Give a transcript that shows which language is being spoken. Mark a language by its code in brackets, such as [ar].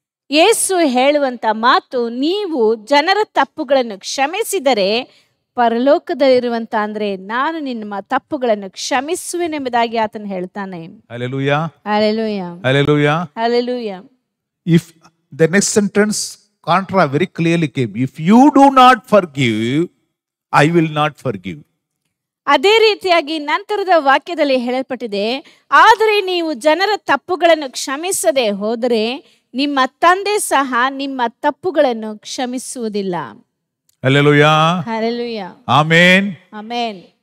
[kn] ಯೇಸು ಹೇಳುವಂತ ಮಾತು, ನೀವು ಜನರ ತಪ್ಪುಗಳನ್ನು ಕ್ಷಮಿಸಿದರೆ ಪರಲೋಕದಲ್ಲಿರುವಂತ ಅಂದ್ರೆ ನಾನು ನಿಮ್ಮ ತಪ್ಪುಗಳನ್ನು ಕ್ಷಮಿಸುವೆನೆಂಬುದಾಗಿ ಆತನು ಹೇಳ್ತಾನೆ. [en] Hallelujah. [kn] Hallelujah. [en] Hallelujah. [kn] Hallelujah. [en] If the next sentence contra very clearly came, if you do not forgive, I will not forgive. [kn] ಅದೇ ರೀತಿಯಾಗಿ ನಂತರದ ವಾಕ್ಯದಲ್ಲಿ ಹೇಳಲ್ಪಟ್ಟಿದೆ, ಆದರೆ ನೀವು ಜನರ ತಪ್ಪುಗಳನ್ನು ಕ್ಷಮಿಸದೆ ಹೋದರೆ ನಿಮ್ಮ ತಂದೆ ಸಹ ನಿಮ್ಮ ತಪ್ಪುಗಳನ್ನು ಕ್ಷಮಿಸುವುದಿಲ್ಲ. [en] Hallelujah. [kn] ಹಲ್ಲೆಲೂಯಾ. [en] Amen. [kn] ಆಮೆನ್.